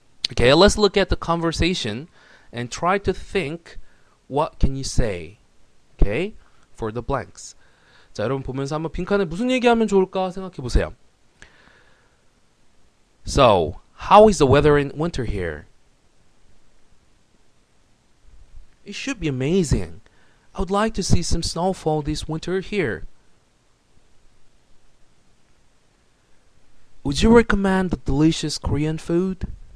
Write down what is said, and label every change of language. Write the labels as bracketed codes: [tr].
[en] Okay, let's look at the conversation and try to think what can you say, okay, for the blanks. [ko] 자, 여러분 보면서 한번 빈칸에 무슨 얘기하면 좋을까 생각해 보세요. [en] So, how is the weather in winter here? It should be amazing. I would like to see some snowfall this winter here. Would you recommend the delicious Korean food?